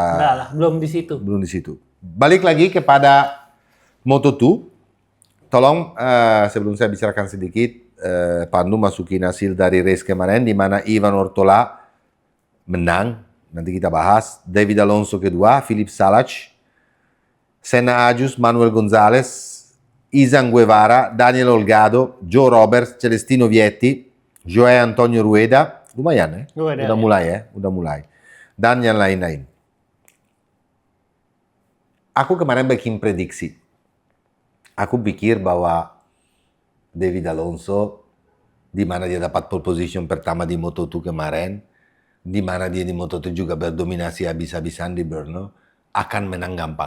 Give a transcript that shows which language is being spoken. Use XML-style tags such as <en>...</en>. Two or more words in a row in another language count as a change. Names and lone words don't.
<id>enggak lah, belum di situ. Balik lagi kepada Moto2. Tolong sebelum saya bicarakan sedikit, Pandu masukin hasil dari race kemarin di mana Ivan Ortola menang. Nanti kita bahas. David Alonso kedua, Philip Salas, Senna Agius, Manuel Gonzalez, Izan Guevara, Daniel Olgado, Joe Roberts, Celestino Vietti, Joe Antonio Rueda. Lumayan udah mulai. Dan yang lain-lain. Aku kemarin bikin prediksi. Aku pikir bahwa David Alonso, di mana dia dapat</id> <en>pole position</en> <id>pertama di Moto2 kemarin, di mana dia di Moto2 juga berdominasi habis-habisan di Brno, akan menang gampang.</id>